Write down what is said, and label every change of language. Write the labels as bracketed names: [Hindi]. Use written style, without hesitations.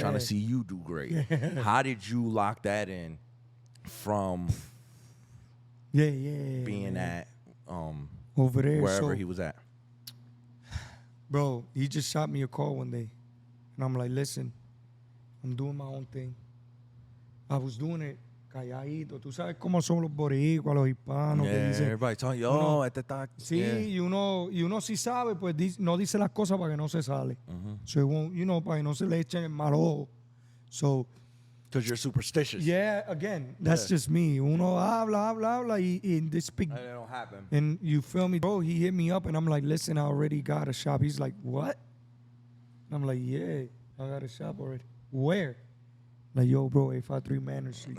[English] trying to see you do great. How did you lock that in from yeah, being man. at over there. wherever So, he was at? bro, he just shot me a call one day, and I'm like, listen, I'm doing my own thing. I was doing it calladito. [Spanish] Tú sabes cómo son los boricuas, los hispanos. Que dicen, [English] everybody talking. Yo, [Spanish] Uno- [English] at the doc. [Spanish] sí, y uno sí sabe, pues no dice las cosas para que no se sale. [English] So it won't, [Spanish] para que no se le echen el mal ojo. [English] So, Because you're superstitious. yeah, again, that's just me. [Spanish] Uno habla, y [English] this big, And it don't happen. and you feel me, bro? He hit me up, and I'm like, listen, I already got a shop. He's like, what? And I'm like, yeah, I got a shop already. Where? Like, yo, bro, 853 Manor Street.